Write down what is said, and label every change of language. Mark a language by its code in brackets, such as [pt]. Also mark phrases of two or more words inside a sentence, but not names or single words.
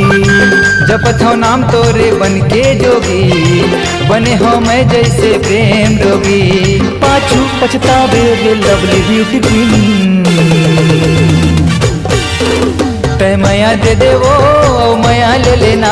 [hne] जपत हो नाम तोरे बन के जोगी, बने हो मैं जैसे प्रेम रोगी। पाछू पछतावे रे [en] lovely beauty queen, [hne] तै माया दे देवो माया ले लेना।